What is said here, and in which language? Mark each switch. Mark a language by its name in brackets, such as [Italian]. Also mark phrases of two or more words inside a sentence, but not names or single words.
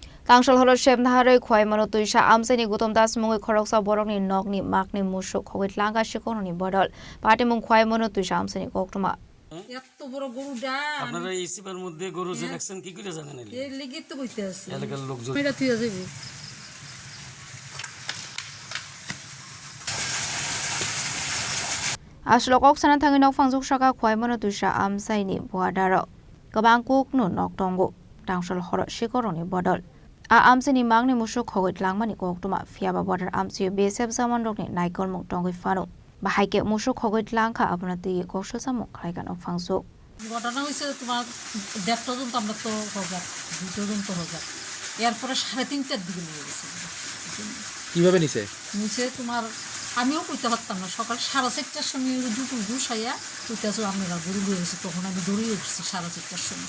[Kok Borok] Tangshal holo shem naharoi khwai mano tuisha amseni gutom das mungoi khoroksa borokni nokni makni musuk khogit langa shikononi bodol party mung khwai mano tuisha amseni koktuma [Bangla] এত বড় গরুটা আপনারা এই সিপার মধ্যে গরু যে রাখছেন কি করে জানেন এর লেগে তো কইতে আছে এলাকার লোকজন এটা তুই যাবি [Kok Borok] Aslokok sana thangi nok phangjuk shaka khwai mano tuisha amsaini buadaro gabang kuk no nok tongo tangshal horo shikoroni bodol a amseni mangni musuk khogit langmani koktuma fiaba bodar amsi besep samandokni naikol mung tongoi fano bahaike musuk khogit langkha abnati kokshol samuk khaigan ok phangjuk [Bangla] ঘটনা হয়েছে তোমার 1.5 জন তো আমরা তো হজার 2 জন তো হজার এরপরে 3:30টার দিকে নিয়ে গেছে কিভাবে নিছে নিচে তোমার আমিও কইতে পারতাম না সকাল 4:30টার সময় দুপুর দুসাইয়া কইতেছো আপনারা গরু নিয়ে গেছে তখন আমি দৌড়িয়ে উঠছি 4:30টার সময়